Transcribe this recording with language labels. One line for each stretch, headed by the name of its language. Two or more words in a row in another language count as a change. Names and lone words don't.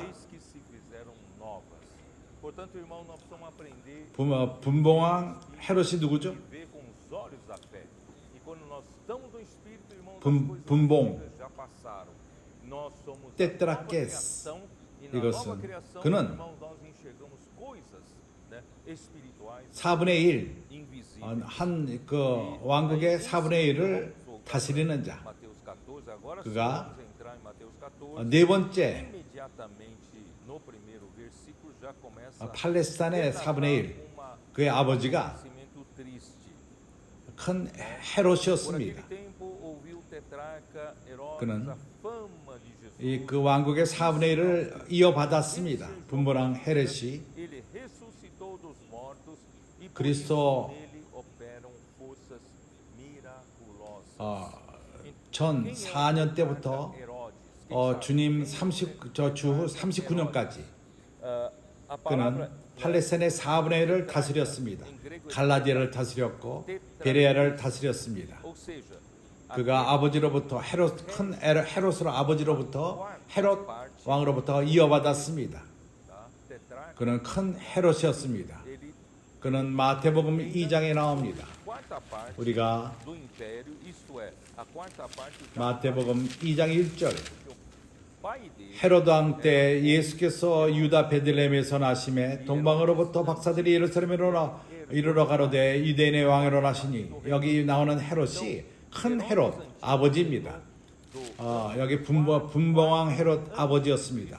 Portuguese: eis que se fizeram novas. Portanto, irmão, nós precisamos aprender
Korean: 분봉왕 헤롯이 누구죠?
Portuguese: e ver com os olhos da fé. E quando nós estamos no Espírito, irmão, as
Korean: 분-
Portuguese: coisas
Korean: 분봉.
Portuguese: antigas já passaram. Nós somos a
Korean: 떼뜨라케스.
Portuguese: nova criação e na
Korean: 이것은
Portuguese: nova criação,
Korean: 그는
Portuguese: irmão, nós enxergamos coisas, né, espirituais,
Korean: 4분의 1,
Portuguese: invisíveis.
Korean: 한 그 왕국의 4분의 1을 다스리는 자.
Portuguese: Mateus 14, agora sim,
Korean: 그가
Portuguese: vamos entrar em Mateus 14.
Korean: 네 번째
Portuguese: Imediatamente no primeiro versículo já começa
Korean: 팔레스타인의 4분의 1,
Portuguese: uma
Korean: 그의 아버지가
Portuguese: acontecimento triste.
Korean: 큰
Portuguese: Por
Korean: 헤롯이었습니다.
Portuguese: aquele tempo ouviu o tetrarca Herodes
Korean: 그는
Portuguese: a fama de Jesus.
Korean: 그 왕국의 4분의 1을 이어받았습니다. 분보랑 헤롯이
Portuguese: Ele ressuscitou dos mortos e por
Korean: 그리스도
Portuguese: isso nele operam forças miraculosas.
Korean: 전
Portuguese: Quem é o
Korean: 4년
Portuguese: tetrarca
Korean: 때부터
Portuguese: Herodes? Quem sabe?
Korean: 주님 주후 39년까지
Portuguese: A
Korean: 그는
Portuguese: palavra
Korean: 팔레스타인의 4분의 1을 다스렸습니다. 갈라디아를 다스렸고 베레아를 다스렸습니다.
Portuguese: ou seja,
Korean: 그가 아버지로부터 큰 헤롯으로 아버지로부터 헤롯 왕으로부터 이어받았습니다.
Portuguese: tá? Tetrarca,
Korean: 그는 큰 헤롯이었습니다.
Portuguese: ele
Korean: 그는 마태복음 2장에 나옵니다.
Portuguese: quarta parte
Korean: 우리가
Portuguese: do império, isto é, a quarta parte da
Korean: 마태복음 2장 1절
Portuguese: pai dele,
Korean: 헤롯 왕 때 예수께서 유다 베들레헴에서 나심에 동방으로부터 박사들이 예루살렘으로 이르러 가로되 유대인의 왕으로 나시니 여기 나오는 헤롯이 큰 헤롯 아버지입니다. 여기 분봉왕 헤롯 아버지였습니다.